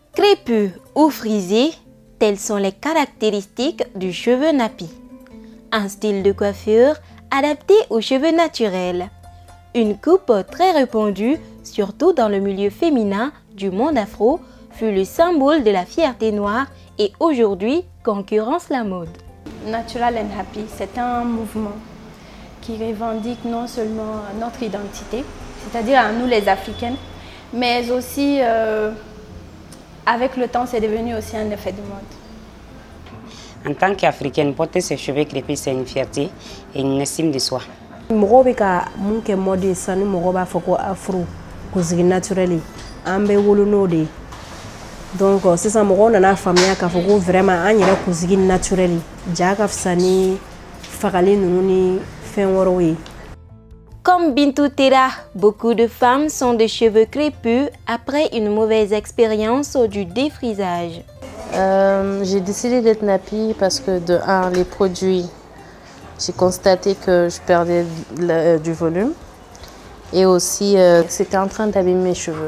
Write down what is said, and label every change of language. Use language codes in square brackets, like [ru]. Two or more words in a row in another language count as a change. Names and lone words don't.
[fr] Crépus ou frisés, telles sont les caractéristiques du cheveu nappy. Un style de coiffure adapté aux cheveux naturels. Une coupe très répandue, surtout dans le milieu féminin du monde afro, fut le symbole de la fierté noire et aujourd'hui concurrence la mode. [en] Natural and Happy, [fr] c'est un mouvement qui revendique non seulement notre identité, c'est-à-dire à nous les Africaines, mais aussi avec le temps c'est devenu aussi un effet de mode. En tant qu'Africaine, porter ses cheveux crépus, c'est une fierté et une estime de soi. [bm] Mɔgɔw bɛ ka mun kɛ mode ye sisan ni mɔgɔw b'a fɔ ko afro kunsigi naturel an bɛ wolo n'o de ye donc sisan mɔgɔw nana faamuya k'a fɔ ko vraiment an yɛrɛ kunsigi naturel ja ka fisa ni fagali ninnu ni fɛn wɛrɛw ye. [fr] Comme Bintou Tera, beaucoup de femmes sont de cheveux crépus après une mauvaise expérience du défrisage. J'ai décidé d'être nappy parce que de un, les produits, j'ai constaté que je perdais du volume et aussi c'était en train d'abîmer mes cheveux.